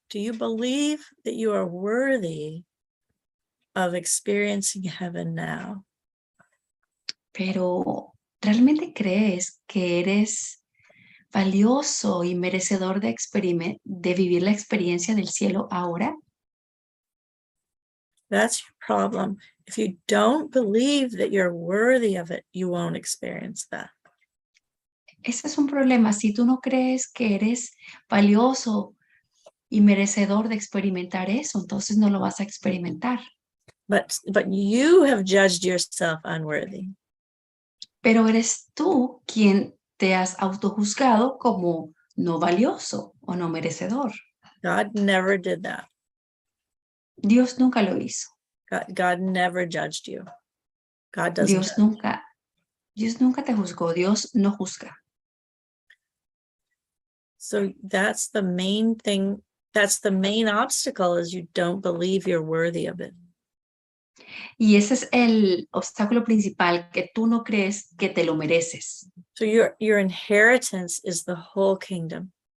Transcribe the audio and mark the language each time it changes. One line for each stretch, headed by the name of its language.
English: Do you believe that you are worthy of experiencing heaven now?
Spanish: Pero, ¿realmente crees que eres valioso y merecedor de vivir la experiencia del cielo ahora?
English: That's your problem. If you don't believe that you're worthy of it, you won't experience that.
Spanish: Ese es un problema. Si tú no crees que eres valioso y merecedor de experimentar eso, entonces no lo vas a experimentar.
English: But you have judged yourself unworthy.
Spanish: Pero eres tú quien te has autojuzgado como no valioso o no merecedor.
English: God never did that.
Spanish: Dios nunca lo hizo.
English: God never judged you. God doesn't.
Spanish: Dios nunca te juzgó. Dios no juzga.
English: So that's the main thing. That's the main obstacle, is you don't believe you're worthy of it.
Spanish: Y ese es el obstáculo principal, que tú no crees que te lo mereces.
English: So your inheritance is the whole kingdom.